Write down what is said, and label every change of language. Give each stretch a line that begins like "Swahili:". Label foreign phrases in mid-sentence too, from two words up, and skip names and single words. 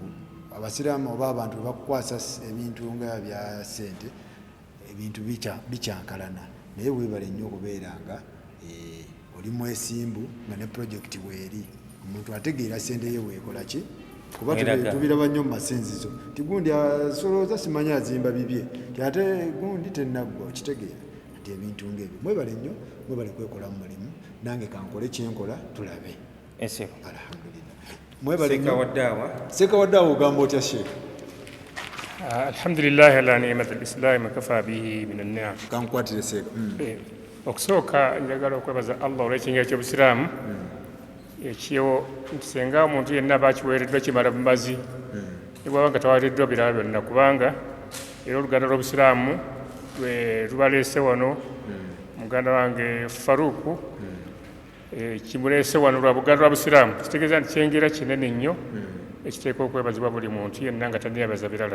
Ganda: Abasiraamu oba abantu bakukwasa ebintu nga bya ssente ebintu bikyankalana naye webale nnyo okubeera nga oli mwesimbu nga ne projekiti bweri omuntu ategeera ssente ye weekola ki kuba tubiraba nnyo mu masinzizo nti gundi asolooza simanyi azimba bibye ti ate gundi tennaggwa okitegeera nti ebintu ng'ebyo mwebale nnyo mwebale kwekola mu mulimu nange kankole kyenkola tulabe. Alhamdulillah. Mwebale nnyo. Sekawaddaawa ogamba otya sheekh?
Arabic: الحمد لله على نعمة الإسلام كفى بها من النعم.
Ganda: Kankwatire seeka. Okusooka njagala okwebaza Allah olw'ekinga eky'obusiraamu ekyo singa omuntu yenna bakiweereddwa kimala bumazi ne bwaba nga taweereddwa birala byonna kubanga era oluganda lw'obusiraamu lwe lubaleese wano muganda wange Faruku kimuleese wano lwa buganda lwa busiraamu kitegeeza nti kyengera kinene nnyo ekiteeka okwebazibwa buli muntu yenna nga tanneebaza birala.